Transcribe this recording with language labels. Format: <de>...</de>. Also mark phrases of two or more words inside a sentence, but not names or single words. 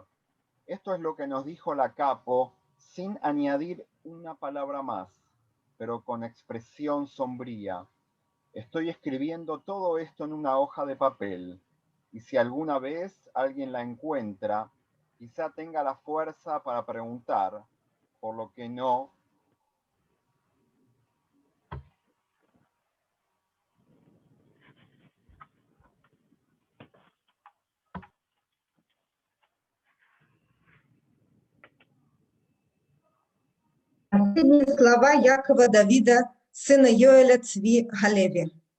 <es>Esto es lo que nos dijo la capo sin añadir una palabra más, pero con expresión sombría. Estoy escribiendo todo esto en una hoja de papel, y si alguna vez alguien la encuentra, quizá tenga la fuerza para preguntar, por lo que no.</es> <ru>Последние слова Якова Давида, сына Йоэля Цви Галеви.</ru>